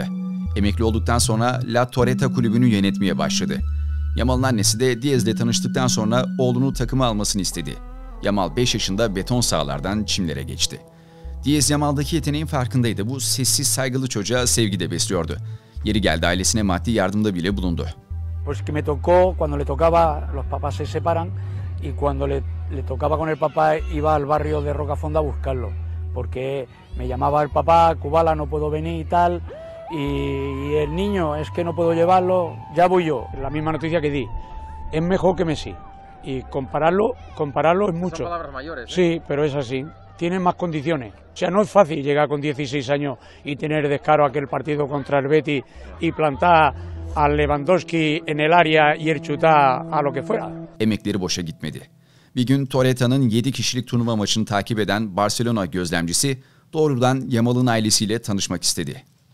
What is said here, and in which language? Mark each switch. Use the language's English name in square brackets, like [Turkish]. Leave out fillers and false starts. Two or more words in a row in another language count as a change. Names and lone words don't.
[Turkish] Emekli olduktan sonra La Torreta kulübünü yönetmeye başladı. Yamal'ın annesi de Diaz'le tanıştıktan sonra oğlunu takıma almasını istedi. Yamal 5 yaşında beton sahalardan çimlere geçti. Diaz Yamal'daki yeteneğin farkındaydı. Bu sessiz, saygılı çocuğa sevgi de besliyordu. Yeri geldi ailesine maddi yardımda bile bulundu. [Spanish] Pues que me tocó cuando le tocaba, los papás se separan y cuando le tocaba con el papá iba al barrio de Rocafonda a buscarlo, porque me llamaba el papá, Kubala no puedo venir y tal, y el niño es que no puedo llevarlo, ya voy yo. La misma noticia que di, es mejor que Messi y compararlo es mucho. Son palabras mayores, ¿eh? Sí, pero es así. Tienen más condiciones. O sea, no es fácil llegar con 16 años y tener descaro aquel partido contra el Betis y plantar al Lewandowski en el área y el chutar a lo que fuera. [Turkish] Emekleri boşa gitmedi. Bir gün Torreta'nın 7 kişilik turnuva maçını takip eden Barcelona gözlemcisi doğrudan Yamal'ın ailesiyle tanışmak istedi.